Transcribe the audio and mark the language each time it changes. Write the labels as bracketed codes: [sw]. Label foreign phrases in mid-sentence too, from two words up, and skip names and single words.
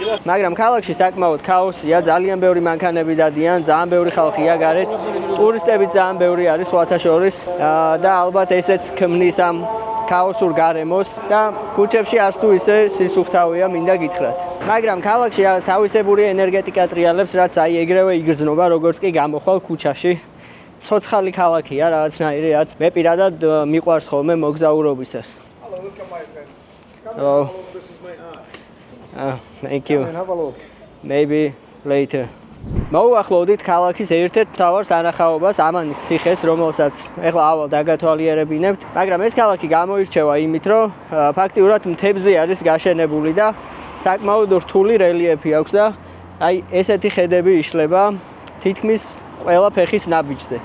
[ka] მაგრამ ქალაქში საკმაოდ ქაოსია, ძალიან ბევრი მანქანები დადიან, ძალიან ბევრი ხალხია გარეთ, ტურისტები ძალიან ბევრი არის სხვათა შორის და ალბათ ესეც ქმნის ამ ქაოსურ გარემოს და ქუჩებში არც თუ ისე სისუფთავია, მინდა გითხრათ. მაგრამ ქალაქში რაღაც თავისებური ენერგეტიკა ტრიალებს, რაც აი ეგრევე იგრძნობა, როგორც კი გამოხვალ ქუჩაში. ცოცხალი ქალაქია რაღაცნაირი, რაც მე პირადად მიყვარს ხოლმე მოგზაურობისას. [en] Hello. This is my aunt. Thank you. Have a look. Maybe later. [ka] მოვახლოვდით ქალაქის ერთ-ერთ მთავარ სანახაობას, ამანის ციხეს, რომელსაც ეხლა ავალ დაგათვალიერებინებთ, მაგრამ ეს ქალაქი გამოირჩევა იმით, რომ ფაქტიურად მთებზე არის გაშენებული და საკმაოდ რთული რელიეფი აქვს და აი ესეთი ხედები იშლება თითქმის ყველა ფეხის ნაბიჯზე.